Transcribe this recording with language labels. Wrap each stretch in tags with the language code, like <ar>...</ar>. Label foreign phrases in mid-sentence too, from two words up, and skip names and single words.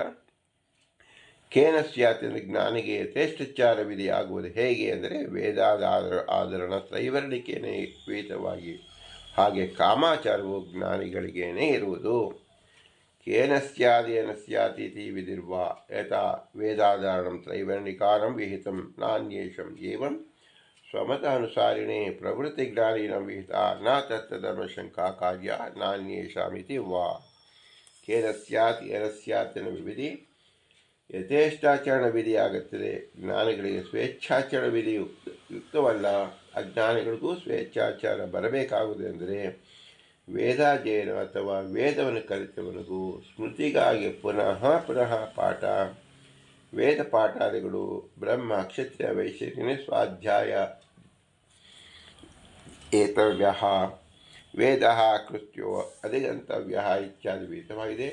<sa>ಕೇನ ಸ್ಯಾತ್</sa> <kn>ಎಂದು ಜ್ಞಾನಿಗೆ ಯಥೇಷ್ಟಚಾರ ವಿಧಿ ಆಗುವುದು ಹೇಗೆ ಅಂದರೆ ವೇದಾದ ಆಧರಣ ತ್ರೈವರ್ಣಿಕೆಯೇ ವಿಹಿತವಾಗಿ ಹಾಗೆ ಕಾಮಾಚಾರವು ಜ್ಞಾನಿಗಳಿಗೇನೇ ಇರುವುದು.</kn> <sa>ಕೇನ ಸ್ಯಾದ್ ಏನ ಸ್ಯಾತೀತಿ ವಿಧಿರ್ವಾ ಯಥಾ ವೇದಾಧಾರಣಂ ತ್ರೈವರ್ಣಿಕಾರಂ ವಿಹಿತಂ ನಾನ್ಯೇಷಂ ಏವಂ ಸ್ವಮತಾನುಸಾರಿಣೇ ಪ್ರವೃತ್ತಿಜ್ಞಾನಿನಂ ವಿಹಿತ ನ ತತ್ತಧರ್ಮಶಂಕಾ ಕಾರ್ಯ ನಾನ್ಯೇಷಾಮಿತಿ ವಾ. ಕೇನ ಸ್ಯಾತ್ ಏನ ಸ್ಯಾತ್</sa> <kn>ಎನ್ನುವ ವಿಧಿ ಯಥೇಷ್ಟಾಚರಣ ವಿಧಿಯಾಗುತ್ತದೆ. ಜ್ಞಾನಿಗಳಿಗೆ ಸ್ವೇಚ್ಛಾಚರಣ ವಿಧಿ ಯುಕ್ತವಲ್ಲ. ಅಜ್ಞಾನಿಗಳಿಗೂ ಸ್ವೇಚ್ಛಾಚಾರ ಬರಬೇಕಾಗುವುದೆಂದರೆ ವೇದಾಧ್ಯಯನ ಅಥವಾ ವೇದವನ್ನು ಕಲಿತವನಿಗೂ ಸ್ಮೃತಿಗಾಗಿ ಪುನಃ ಪುನಃ ಪಾಠ, ವೇದ ಪಾಠಾದಿಗಳು, ಬ್ರಹ್ಮ ಕ್ಷತ್ರಿಯ ವೈಶ್ಯನೇ</kn> <sa>ಸ್ವಾಧ್ಯಾಯ ಏತವ್ಯ ವೇದ ಕೃತ್ಯೋ ಅಧಿಗಂತವ್ಯ</sa> <kn>ಇತ್ಯಾದಿ ವಿಹಿತವಾಗಿದೆ.</kn>